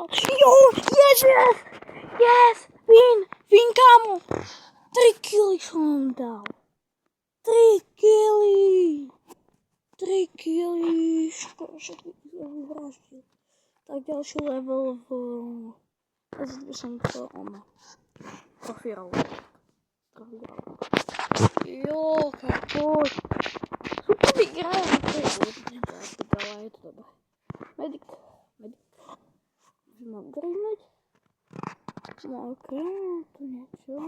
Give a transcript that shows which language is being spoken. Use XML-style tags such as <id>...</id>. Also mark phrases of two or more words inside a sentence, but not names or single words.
<cs>Jo, yes, win, kámo. 3 killy jsem dal. 3 killy. Škoda, že to vyvraždil. Tak další level jsem to profíral.</cs> <sk>Jo, poď. Super vyhrajem, to je hodne, ale je to dobré. Medic. Mám greenať. No okej, tu niečo.</sk>